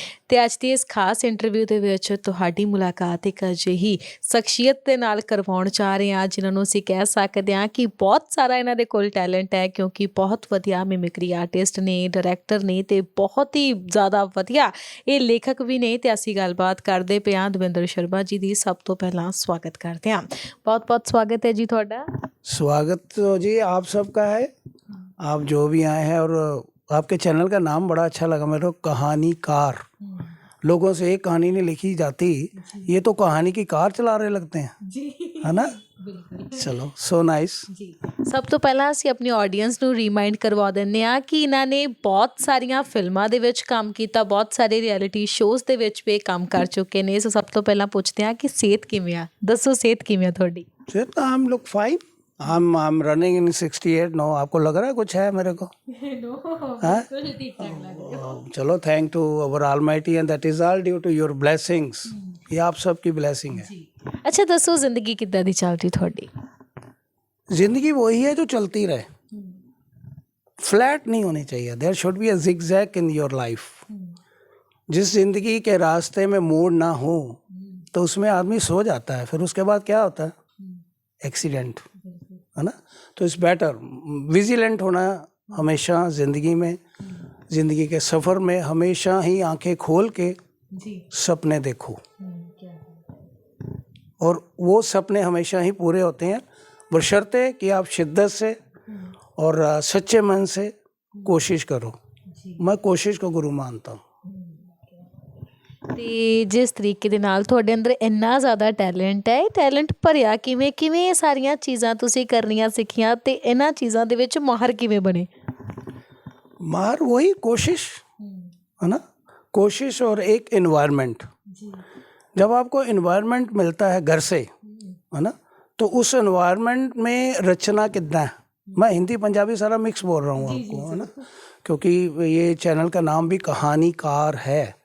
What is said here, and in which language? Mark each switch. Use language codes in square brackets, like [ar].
[pa] ਤੇ ਅੱਜ ਦੀ ਇਸ ਖਾਸ ਇੰਟਰਵਿਊ ਦੇ ਵਿੱਚ ਤੁਹਾਡੀ ਮੁਲਾਕਾਤ ਇੱਕ ਅਜਿਹੀ ਸ਼ਖਸੀਅਤ ਦੇ ਨਾਲ ਕਰਵਾਉਣ ਜਾ ਰਹੇ ਹਾਂ ਜਿਨ੍ਹਾਂ ਨੂੰ ਅਸੀਂ ਕਹਿ ਸਕਦੇ ਹਾਂ ਕਿ ਬਹੁਤ ਸਾਰਾ ਇਹਨਾਂ ਦੇ ਕੋਲ ਟੈਲੈਂਟ ਹੈ, ਕਿਉਂਕਿ ਬਹੁਤ ਵਧੀਆ ਮਿਮਿਕਰੀ ਆਰਟਿਸਟ ਨੇ, ਡਾਇਰੈਕਟਰ ਨੇ ਤੇ ਬਹੁਤ ਹੀ ਜ਼ਿਆਦਾ ਵਧੀਆ ਇਹ ਲੇਖਕ ਵੀ ਨੇ। ਤੇ ਅਸੀਂ ਗੱਲਬਾਤ ਕਰਦੇ ਪਏ ਹਾਂ ਦਵਿੰਦਰ ਸ਼ਰਮਾ ਜੀ ਦੀ। ਸਭ ਤੋਂ ਪਹਿਲਾਂ ਸਵਾਗਤ ਕਰਦੇ ਹਾਂ, ਬਹੁਤ [hi] बहुत स्वागत है जी थोड़ा। स्वागत तो जी आप सबका है, आप जो भी आए हैं। और आपके चैनल का नाम बड़ा अच्छा लगा मेरे को, कहानीकार। लोगों से एक कहानी नहीं लिखी जाती, ये तो कहानी की कार चला रहे लगते हैं जी, है ना। [en] चलो, so nice [pa] ਜੀ। ਸਭ ਤੋਂ ਪਹਿਲਾਂ ਅਸੀਂ ਆਪਣੀ ਆਡੀਅנס ਨੂੰ ਰੀਮਾਈਂਡ ਕਰਵਾ ਦਿੰਦੇ ਹਾਂ ਕਿ ਇਹਨਾਂ ਨੇ ਬਹੁਤ ਸਾਰੀਆਂ ਫਿਲਮਾਂ ਦੇ ਵਿੱਚ ਕੰਮ ਕੀਤਾ, ਬਹੁਤ ਸਾਰੇ ਰਿਐਲਿਟੀ ਸ਼ੋਜ਼ ਦੇ ਵਿੱਚ ਵੀ ਕੰਮ ਕਰ ਚੁੱਕੇ ਨੇ। ਸੋ ਸਭ ਤੋਂ ਪਹਿਲਾਂ ਪੁੱਛਦੇ ਹਾਂ ਕਿ ਸਿਹਤ ਕਿਵੇਂ ਆ, ਦੱਸੋ ਸਿਹਤ ਕਿਵੇਂ ਆ ਤੁਹਾਡੀ? [hi] सिर्फ हम लोग [en] Fine, I'm running in 68 no. [hi] आपको लग रहा है कुछ है मेरे को? चलो, [en] Thank to our almighty and that is all due to your blessings. [hi] ये आप सबकी ब्लेसिंग है। [pa] ਅੱਛਾ ਦੱਸੋ ਜ਼ਿੰਦਗੀ ਕਿੱਦਾਂ ਦੀ ਚੱਲ ਰਹੀ ਤੁਹਾਡੀ? [hi] जिंदगी वही है जो चलती रहे, फ्लैट नहीं होनी चाहिए। [en] There should be a zigzag in your life. [hi] जिस जिंदगी के रास्ते में मोड़ ना हो तो उसमें आदमी सो जाता है, फिर उसके बाद क्या होता है? एक्सीडेंट, है ना। तो [en] it's better vigilant [hi] होना हमेशा ज़िंदगी में, ज़िंदगी के सफ़र में हमेशा ही आंखें खोल के सपने देखो, और वो सपने हमेशा ही पूरे होते हैं, बशर्ते कि आप शिद्दत से और सच्चे मन से कोशिश करो। मैं कोशिश को गुरु मानता हूँ। [pa] ਤੇ ਜਿਸ ਤਰੀਕੇ ਦੇ ਨਾਲ ਤੁਹਾਡੇ ਅੰਦਰ ਇੰਨਾ ਜ਼ਿਆਦਾ ਟੈਲੈਂਟ ਹੈ, ਇਹ ਟੈਲੈਂਟ ਭਰਿਆ ਕਿਵੇਂ ਕਿਵੇਂ ਇਹ ਸਾਰੀਆਂ ਚੀਜ਼ਾਂ ਤੁਸੀਂ ਕਰਨੀਆਂ ਸਿੱਖੀਆਂ ਤੇ ਇਹਨਾਂ ਚੀਜ਼ਾਂ ਦੇ ਵਿੱਚ ਮਾਹਰ ਕਿਵੇਂ ਬਣੇ? [hi] मार वही कोशिश, है ना। कोशिश और एक इन्वायरमेंट। जब आपको इन्वायरमेंट मिलता है घर से, है ना, तो उस इन्वायरमेंट में रचना कितना है। मैं हिंदी पंजाबी सारा मिक्स बोल रहा हूँ आपको, है ना, क्योंकि ये चैनल का नाम भी कहानीकार है।